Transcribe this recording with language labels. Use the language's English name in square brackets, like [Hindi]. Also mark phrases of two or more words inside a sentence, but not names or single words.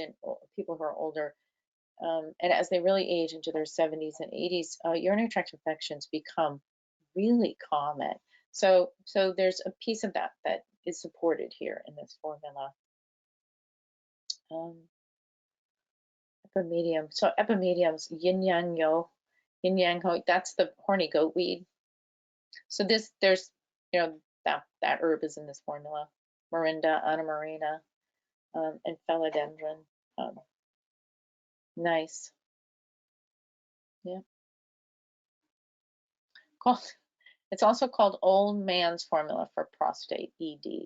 [English] And people who are older. And as they really age into their 70s and 80s, urinary tract infections become really common. So there's a piece of that is supported here in this formula. Epimedium. So epimediums, [Chinese] yin yang yo, yin yang ho. [English] That's the horny goat weed. So there's that herb is in this formula. Morinda, Anna Marina, and philodendron. Nice. Yeah. It's also called old man's formula for prostate, ED.